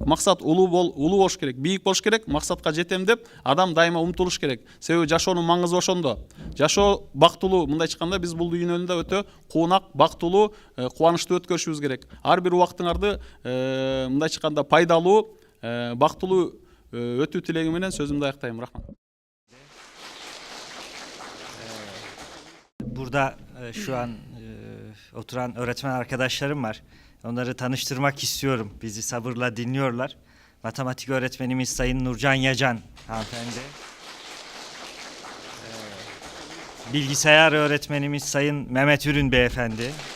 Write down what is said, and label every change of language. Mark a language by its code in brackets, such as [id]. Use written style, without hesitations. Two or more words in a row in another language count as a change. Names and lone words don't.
[ky] Максат улуу болуш керек, бийик болуш керек, максатка жетем деп адам дайыма умтулуш керек. Себеби жашоонун маңызы ошондо. Жашоо бактылуу, мындайча айтканда биз бул дүйнөнү өтө куунак, бактылуу, кубанычтуу өткөрүшүбүз керек. Ар бир убактыңарды мындайча айтканда пайдалуу, бактылуу өтүү тилеги менен сөзүмдү аяктайм. Рахмат. [tr] Burada şu an oturan öğretmen arkadaşlarım var. Onları tanıştırmak istiyorum. Bizi sabırla dinliyorlar. Matematik öğretmenimiz Sayın Nurcan Yacan hanımefendi. Bilgisayar öğretmenimiz Sayın Mehmet Ürün beyefendi.